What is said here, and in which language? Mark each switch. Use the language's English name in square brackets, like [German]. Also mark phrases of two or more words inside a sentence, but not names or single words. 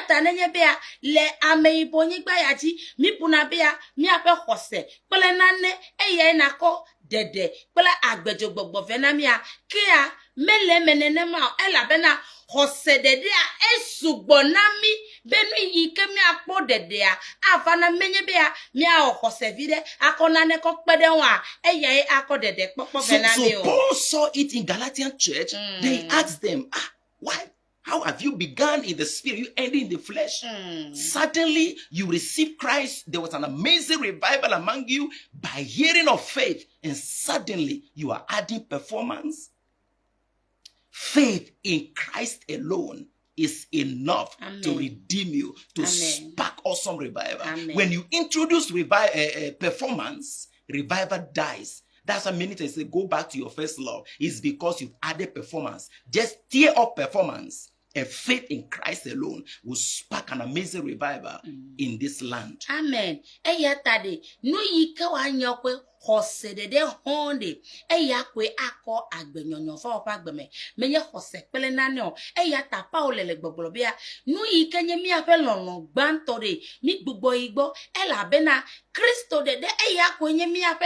[Ewe] ta nenye bea le ameyibɔ nyigba ya dzi mi buna bea miaƒe xɔse kple nane eya nakɔ dede kple agbedzogbɔgbɔ ve na mia kea mele me nenema elabena xɔse dedea esugbɔ na mi be nu yi ke miakpɔ dedea ava na menye bea miawɔ xɔse vi ɖe akɔ nane kɔ kpe ɖe ŋua eyae akɔ dede kpɔkpɔ ve na mi o. [English] So Paul saw it in Galatian church. They asked them, why? How have you begun in the spirit, you ending in the flesh? Suddenly you received Christ. There was an amazing revival among you by hearing of faith. And suddenly you are adding performance. Faith in Christ alone is enough to redeem you, to spark awesome revival. When you introduce performance, revival dies. That's why many times they go back to your first love. It's because you've added performance. Just tear up performance. And faith in Christ alone will spark an amazing revival in this land. Amen. [Ewe] Eya tade no yike wa nyokwe xɔse ɖeɖe honde eya koe akɔ agbenyɔnyɔ fa woƒe agbeme menye xɔse kple nane o eya ta Paul le gbɔgblɔ bea nu yi ke nye míaƒe lɔlɔ gbãtɔ ɖe mi gbugbɔ yi gbɔ elabena Kristo ɖeɖe eya koe nye míaƒe